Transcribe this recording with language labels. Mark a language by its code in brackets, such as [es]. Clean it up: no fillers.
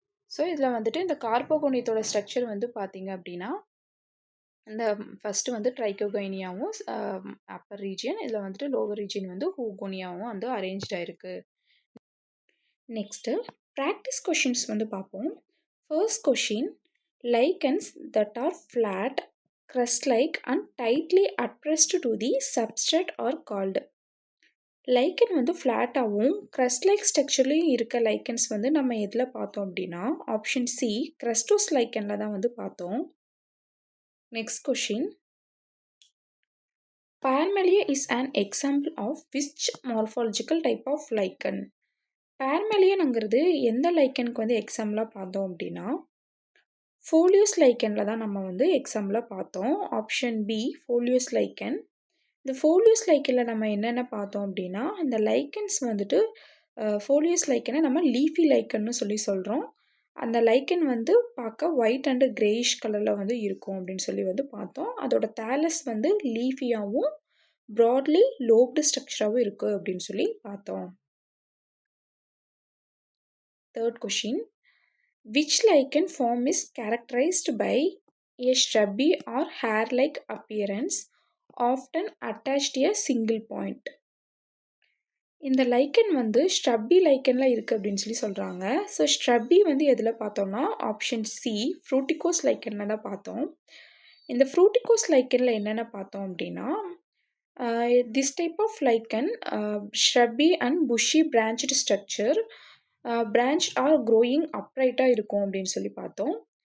[ta] So, இதில வந்துட்டு இந்த கார்போகோனியத்தோட ஸ்ட்ரக்சர் வந்து பார்த்தீங்க அப்படின்னா, இந்த ஃபர்ஸ்ட்டு வந்து ட்ரைகோகைனியாவும் அப்பர் ரீஜியன், இதில வந்துட்டு லோவர் ரீஜியன் வந்து ஹூகோனியாவும் வந்து அரேஞ்ச்ட் ஆயிருக்கு. நெக்ஸ்ட்டு பிராக்டிஸ் கொஷின்ஸ் வந்து பார்ப்போம். [en] First question lichens that are flat, crust like and tightly adpressed to the substrate are called. [ta] லைக்கன் வந்து ஃப்ளாட்டாகவும் crust லைக் ஸ்ட்ரக்சர்லேயும் இருக்க லைக்கன்ஸ் வந்து நம்ம எதில் பார்த்தோம் அப்படின்னா ஆப்ஷன் சி கிரஸ்டோஸ் லைக்கனில் தான் வந்து பார்த்தோம். Next question [en] Parmelia is an example of which morphological type of lichen? [ta] பார்மெலியனுங்கிறது எந்த லைக்கனுக்கு வந்து எக்ஸாம்பிளாக பார்த்தோம் அப்படின்னா ஃபோலியோஸ் லைக்கனில் தான் நம்ம வந்து எக்ஸாம்பிளாக பார்த்தோம். Option B folios லைக்கன். இந்த ஃபோலியோஸ் லைக்கனில் நம்ம என்னென்ன பார்த்தோம் அப்படின்னா இந்த லைக்கன்ஸ் வந்துட்டு ஃபோலியோஸ் லைக்கனை நம்ம லீஃபி லைக்கன்னு சொல்லி சொல்கிறோம். அந்த லைக்கன் வந்து பார்க்க ஒயிட் அண்டு கிரேயிஷ் கலரில் வந்து இருக்கும் அப்படின்னு சொல்லி வந்து பார்த்தோம். அதோட தேலஸ் வந்து லீஃபியாகவும் ப்ராட்லி லோப்டு ஸ்ட்ரக்சராகவும் இருக்குது அப்படின்னு சொல்லி பார்த்தோம். Third question [en] Which lichen form is characterised by a stubby or hair-like appearance often attached to a single point. [ta] இந்த லைக்கன் வந்து ஸ்ட்ரப்பி லைக்கனில் இருக்குது அப்படின்னு சொல்லி சொல்கிறாங்க. ஸோ ஸ்ட்ரப்பி வந்து எதில் பார்த்தோம்னா ஆப்ஷன் சி ஃப்ரூட்டிகோஸ் லைக்கனில் தான் பார்த்தோம். இந்த ஃப்ரூட்டிகோஸ் லைக்கனில் என்னென்ன பார்த்தோம் அப்படின்னா [en] this type of lichen stubby and bushy branched structure branch are growing [ta] அப்ரைட்டாக இருக்கும் அப்படின்னு சொல்லி பார்த்தோம்.